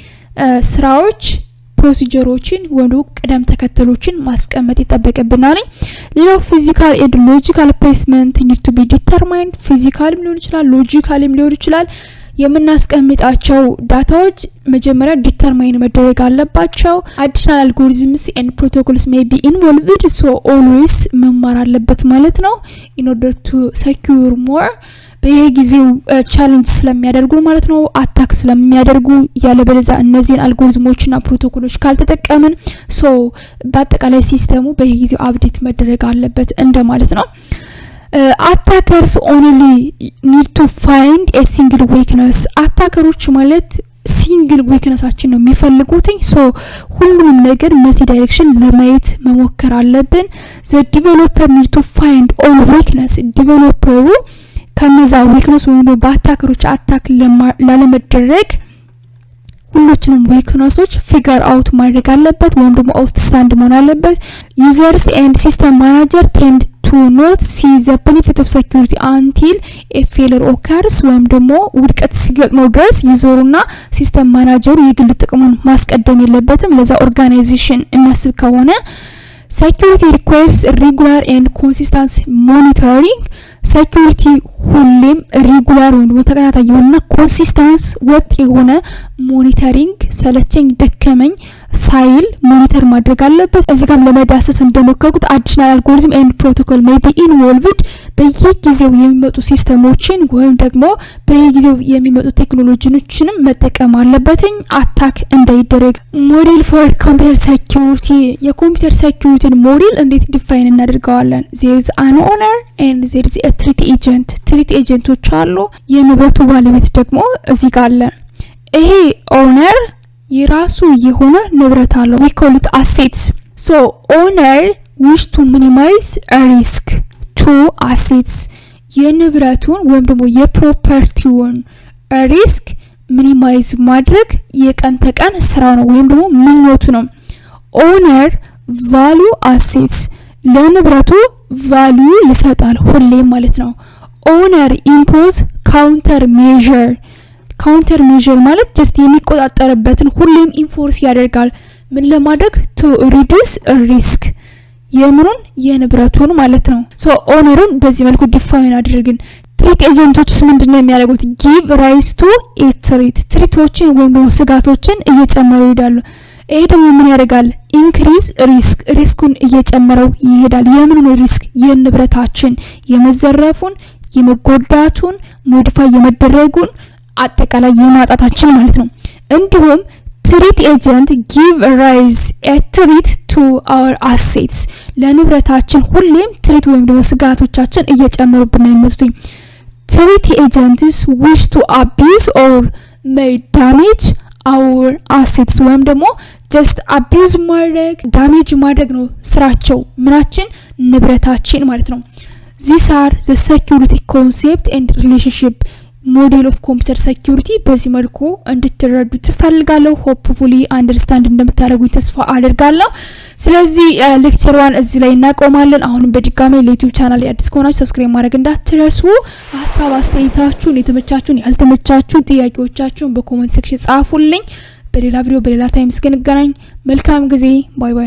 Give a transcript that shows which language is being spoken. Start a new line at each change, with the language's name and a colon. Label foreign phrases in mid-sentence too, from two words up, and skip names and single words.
Amharic: ስራዎች ፕሮሲጀሮችን ወንዱ ቅደም ተከተሎችን ማስቀመጥ ይጠበቅብናል። ሌላው
English: physical and logical placement need to be determined
Amharic: ፊዚካልም ሊሆን ይችላል ሎጂካልም ሊሆን ይችላል። የምናስቀምጣቸው ዳታዎች መጀመሪያ ዲተርማይን መደረግ አለባቸው።
English: additional algorithms and protocols may be involved so always
Amharic: መማር አለበት ማለት ነው
English: in order to secure more
Amharic: በየጊዜው ቻሌንጅ ስለሚያደርጉ ማለት ነው አታክ ስለሚያደርጉ ያለበለዚያ እነዚህን አልጎሪዝሞችና ፕሮቶኮሎች ካልተጠቀምን ሶ በአጠቃላይ ሲስተሙ በየጊዜው አፕዴት መደረግ አለበት እንደማለት ነው።
English: attackers only need to find a single weakness
Amharic: አታከሮች ማለት ሲንግል ዊክነሳችን ነው የሚፈልጉት ሶ ሁሉንም ነገር
English: multi direction
Amharic: ለማየት መሞከር አለብን።
English: the developer need to find all weakness
Amharic: ዲቨሎፐሩ ከነዛ ዊክነስ ወይም በአታከሮች አታክ ላለመደረግ ሁሉንም ዊክነሶች
English: figure out
Amharic: ማድረግ አለበት ወይም ደግሞ አውትስታንድ መሆን አለበት።
English: users and system manager tend to not see the benefit of security until a failure occurs
Amharic: ወይም ደግሞ ውድቀት ሲገጥመው ድረስ ዩዘሩና ሲስተም ማናጀሩ የግል ጥቅሙን ማስቀደም የለበትም። ለዛ ኦርጋናይዜሽን እናስብ ከሆነ
English: security requires regular and consistent monitoring security
Amharic: ሁሌም ሬጉላር ወይም ተከታታይ የሆነና ኮንሲስተንስ ወጥ የሆነ ሞኒተሪንግ ሰለቸኝ ደከመኝ ሳይል ሞኒተር ማድረግ አለበት። እዚህ ጋር ለመዳሰስ እንደሞከርኩት
English: additional algorithm and protocol may be involved
Amharic: በየጊዜው የሚመጡ ሲስተሞችን ወይም ደግሞ በየጊዜው የሚመጡ ቴክኖሎጂዎችንም መጠቀም አለበትኝ አታክ እንዳይደረግ።
English: model for computer security
Amharic: የኮምፒውተር ሴኩሪቲን ሞዴል እንዴት ዲፋይን እናደርገዋለን?
English: there is an owner and there is a threat agent
Amharic: ትሪት ኤጀንቶች አሉ። የንብረቱ ባለቤት ደግሞ እዚህ ጋር አለ። ይሄ ኦነር የራሱ የሆነ ንብረት አለው
English: we call it assets so owner wish to minimize a risk to assets
Amharic: የንብረቱን ወይም ደግሞ የፕሮፐርቲውን ሪስክ ሚኒማይዝ ማድረግ የቀን ተቀን ስራው ነው ወይም ደግሞ ምኞቱ ነው።
English: owner value assets
Amharic: ለንብረቱ value ይሰጣል ሁሌም ማለት ነው።
English: owner impose counter measure
Amharic: ማለት just የሚቆጣጠርበትን ሁሌም ኢንፎርስ ያደርጋል ምን ለማድረግ
English: to reduce risk
Amharic: የምኑን የንብረቱን ማለት ነው። ሶ ኦነርን በዚህ መልኩ ዲፋይን አድርገን ትሪት ኤጀንቶችስ ምንድነው የሚያደርጉት?
English: give rise to a
Amharic: ትሪቶችን ወይም ደግሞ ስጋቶችን እየጨመሩ ይሄዳሉ። ይሄ ደግሞ ምን ያደርጋል? ኢንክሪዝ ሪስኩን እየጨመረው ይሄዳል። የምኑን ሪስክ? የንብረታችን የመዘረፉን፣ የመጎዳቱን፣ ሞዲፋይ የመደረጉን አጠቃላይ የማጣታችን ማለት ነው። እንዲሁም
English: threat agent give rise a threat to our assets
Amharic: ለንብረታችን ሁሌም ትሪት ወይም ደግሞ ስጋቶቻችን እየጨመሩብን ነው የሚመጡት።
English: threat agents wish to abuse or may damage our assets
Amharic: ወይም ደግሞ
English: just abuse
Amharic: ማድረግ damage ማድረግ ነው ስራቸው ምናችን ንብረታችን ማለት ነው።
English: these are the security concept and relationship model of computer security
Amharic: በዚህ መልኩ እንድትረዱ ትፈልጋለሁ።
English: hopefully understand
Amharic: እንደምታደርጉኝ ተስፋ አደርጋለሁ። ስለዚህ ሌክቸር 1 እዚህ ላይ እናቆማለን። አሁንም በድጋሚ ለዩቲዩብ ቻናል አዲስ ከሆናችሁ ሰብስክራይብ ማድረግ እንዳትረሱ። ሀሳብ አስተያየታችሁን፣ የተመቻችሁን ያልተመቻችሁን ጥያቄዎቻችሁን በኮሜንት ሴክሽን ጻፉልኝ። በሌላ ቪዲዮ በሌላ ታይም እስክንገናኝ መልካም ጊዜ።
English: bye bye።